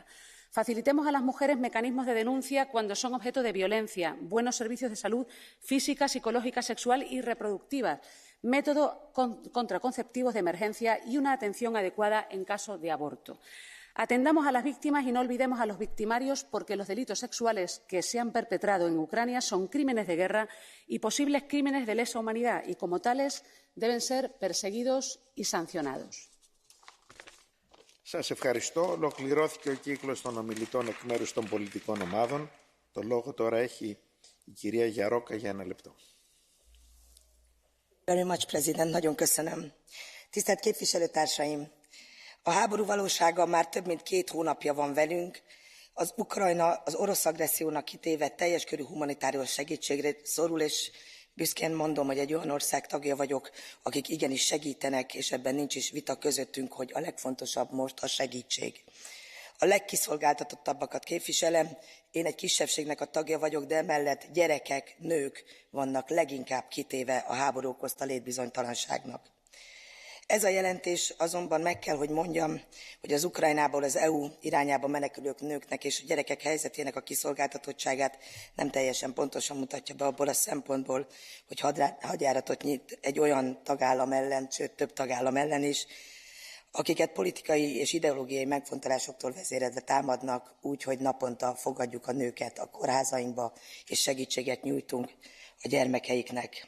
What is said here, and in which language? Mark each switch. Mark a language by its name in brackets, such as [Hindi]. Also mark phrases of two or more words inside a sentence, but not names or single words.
[Spanish] Facilitemos a las mujeres mecanismos de denuncia cuando son objeto de violencia, buenos servicios de salud física, psicológica, sexual y reproductiva, métodos contraconceptivos de emergencia y una atención adecuada en caso de aborto. Atendamos a las víctimas y no olvidemos a los victimarios porque los delitos sexuales que se han perpetrado en Ucrania son crímenes de guerra y posibles crímenes de lesa humanidad y, como tales, deben ser perseguidos y sancionados. [Greek] Σας ευχαριστώ. Ολοκληρώθηκε ο κύκλος των ομιλητών εκ μέρους των πολιτικών ομάδων. Το λόγο τώρα έχει η κυρία Γιαρόκα για 1 λεπτό. [English] Very much, President. [Hungarian] Nagyon köszönöm. Tisztelt képviselőtársaim! A háború valósága már több mint 2 hónapja van velünk. Az Ukrajna az orosz agressziónak kitéve teljes körű humanitárius segítségre szorul, és büszkén mondom, hogy egy olyan ország tagja vagyok, akik igenis segítenek, és ebben nincs is vita közöttünk, hogy a legfontosabb most a segítség. A legkiszolgáltatottabbakat képviselem, én egy kisebbségnek a tagja vagyok, de emellett gyerekek, nők vannak leginkább kitéve a háború okozta létbizonytalanságnak. Ez a jelentés azonban meg kell, hogy mondjam, hogy az Ukrajnából az EU irányába menekülők nőknek és a gyerekek helyzetének a kiszolgáltatottságát nem teljesen pontosan mutatja be abból a szempontból, hogy hadjáratot nyit egy olyan tagállam ellen, sőt több tagállam ellen is, akiket politikai és ideológiai megfontolásoktól vezéredve támadnak úgy, hogy naponta fogadjuk a nőket a kórházainkba, és segítséget nyújtunk a gyermekeiknek.